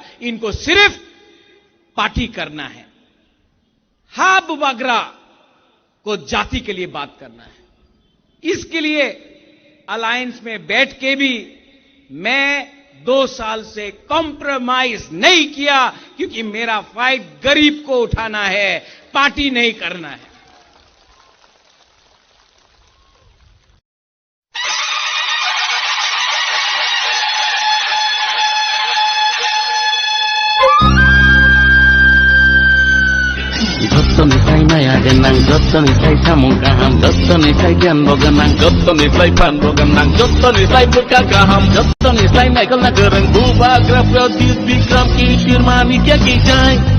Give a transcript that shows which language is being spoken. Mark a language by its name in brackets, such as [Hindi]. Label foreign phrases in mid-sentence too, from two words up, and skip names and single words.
[Hindi] इनको सिर्फ पार्टी करना है। हाँ, बुबागरा को जाति के लिए बात करना है। इसके लिए अलायंस में बैठ के भी मैं 2 साल से कॉम्प्रोमाइज नहीं किया, क्योंकि मेरा फाइट गरीब को उठाना है, पार्टी नहीं करना है। [Kok Borok] Gottonitai naya denang, gottonitai samungkaham, gottonitai ganboganang, gottonitai panboganang, gottonitai bekagaham, gottonitai naikal nagereng, bubagra prodit bikram kishir manikya kijai.